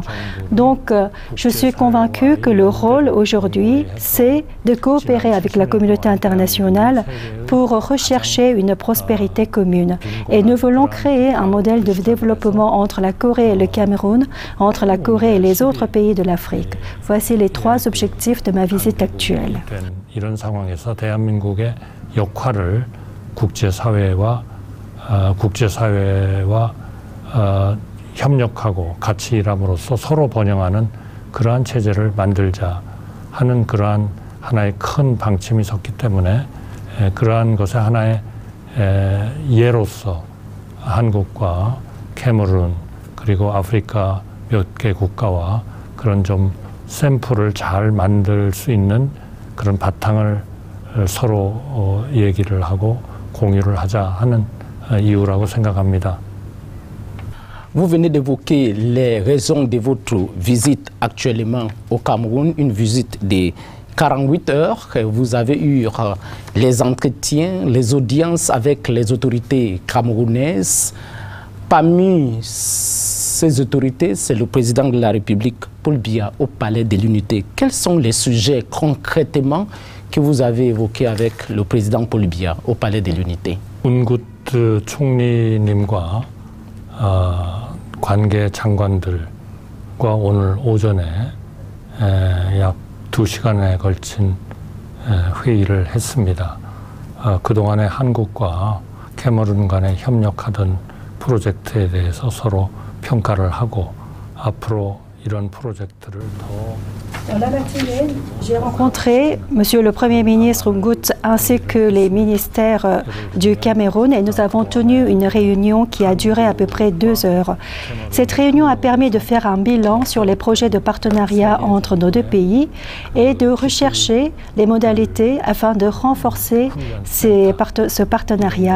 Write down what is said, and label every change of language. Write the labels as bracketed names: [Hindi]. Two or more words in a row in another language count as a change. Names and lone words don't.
[French] Donc, je suis convaincue que le rôle aujourd'hui, c'est de coopérer avec la communauté internationale pour rechercher une prospérité commune. Et nous voulons créer un modèle de développement entre la Corée et le Cameroun, entre la Corée et les autres pays de l'Afrique. Voici les trois objectifs de ma visite actuelle. [Korean] 이런 상황에서 대한민국의 역할을 국제사회와 협력하고 같이 일함으로써 서로 번영하는 그러한 체제를 만들자 하는 그러한 하나의 큰 방침이 섰기 때문에 그러한 것의 하나의 예로서 한국과 캐머룬 그리고 아프리카 몇 개 국가와 그런 좀 샘플을 잘 만들 수 있는 그런 바탕을 서로 얘기를 하고 공유를 하자 하는 이유라고 생각합니다. [French] Vous venez d'évoquer les raisons de votre visite actuellement au Cameroun, une visite de 48 heures. Vous avez eu les entretiens, les audiences avec les autorités camerounaises. Parmi ces autorités, c'est le président de la République, Paul Biya, au Palais de l'Unité. Quels sont les sujets concrètement que vous avez évoqués avec le président Paul Biya au Palais de l'Unité? [Korean] 운굿 총리님과 관계 장관들과 오늘 오전에 약 2시간에 걸친 회의를 했습니다. 그동안에 한국과 캐머룬 간에 협력하던 프로젝트에 대해서 서로 평가를 하고 앞으로 이런 프로젝트를 더 [French] Dans la matinée, j'ai rencontré Monsieur le Premier ministre Ngout ainsi que les ministères du Cameroun et nous avons tenu une réunion qui a duré à peu près 2 heures. Cette réunion a permis de faire un bilan sur les projets de partenariat entre nos deux pays et de rechercher les modalités afin de renforcer ce partenariat.